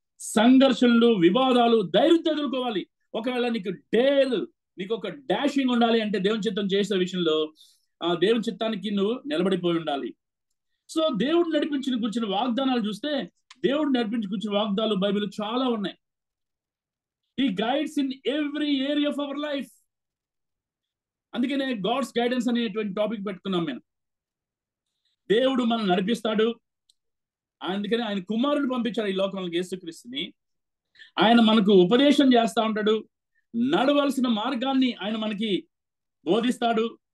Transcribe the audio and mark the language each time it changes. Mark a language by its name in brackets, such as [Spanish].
[Telugu] సంఘర్షణలు, వివాదాలు ధైర్యంతో ఎదుర్కోవాలి. ఒకవేళ నీకు ఒక డాషింగ్ ఉండాలి అంటే దేవుని చిత్తం చేసే విషయంలో ఆ దేవుని చిత్తానికి నువ్వు నిలబడిపోయి ఉండాలి. సో దేవుడు నడిపించిన కూర్చున్న వాగ్దానాలు చూస్తే, దేవుడు నడిపించి కూర్చున్న వాగ్దానాలు బైబిల్ చాలా ఉన్నాయి. [English] He guides in every area of our life. [Telugu] అందుకనే గాడ్స్ గైడెన్స్ అనేటువంటి టాపిక్ పెట్టుకున్నాం మేము. దేవుడు మనం నడిపిస్తాడు. అందుకనే ఆయన కుమారుని పంపించాడు ఈ లోకంలోకి, యేసుక్రీస్తుని. ఆయన మనకు ఉపదేశం చేస్తా ఉంటాడు. నడవలసిన మార్గాన్ని ఆయన మనకి బోధిస్తాడు.